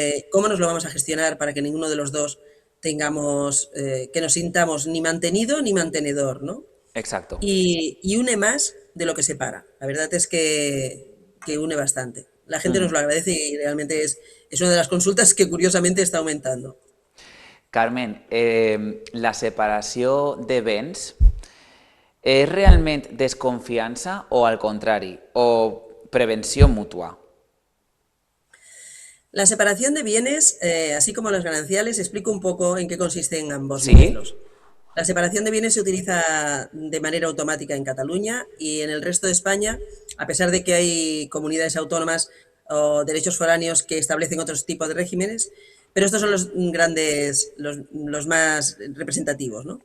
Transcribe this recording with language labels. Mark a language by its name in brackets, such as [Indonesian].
[Spanish] ¿Cómo nos lo vamos a gestionar para que ninguno de los dos que nos sintamos ni mantenido ni mantenedor, ¿no? Exacto. Y une más de lo que separa. La verdad es que une bastante. La gente nos Mhm. lo agradece y realmente es una de las consultas que curiosamente está aumentando. [Catalan] Carmen, la separació de béns és realment desconfiança o al contrari, o prevenció mútua? [Spanish] La separación de bienes, así como los gananciales, explico un poco en qué consisten ambos Sí? modelos. La separación de bienes se utiliza de manera automática en Cataluña y en el resto de España, a pesar de que hay comunidades autónomas o derechos foráneos que establecen otros tipos de regímenes, pero estos son los grandes, los más representativos, ¿no?